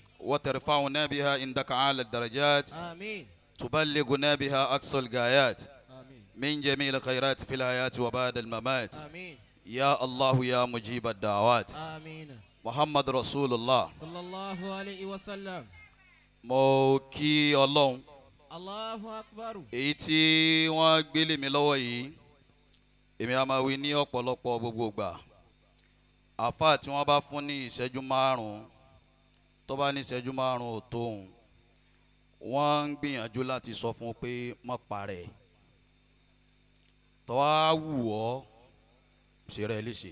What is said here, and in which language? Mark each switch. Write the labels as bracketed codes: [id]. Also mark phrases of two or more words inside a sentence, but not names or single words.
[ar] وترفعنا بها عندك أعلى الدرجات آمين تبلغنا بها أقصى الغايات آمين من جميع الخيرات في الحياة وبعد الممات آمين يا الله يا مجيب الدعوات آمين محمد رسول الله صلى الله عليه وسلم [yo] mo kí Ọlọ́run [ar] الله أكبر. [yo] èyí tí wọ́n gbélé mi lọ́wọ́ yìí èmi a máa wí ní ọ̀pọ̀lọpọ̀ gbogbo ìgbà àfáà tí wọ́n bá fún ní ìṣẹ́jú márùn-ún tó bá ní ìṣẹ́jú márùn-ún ò tó òun wọ́n ń gbìyànjú láti sọ fún un pé má parẹ́ tó wá wù ọ́ ṣe rẹ̀ léṣe.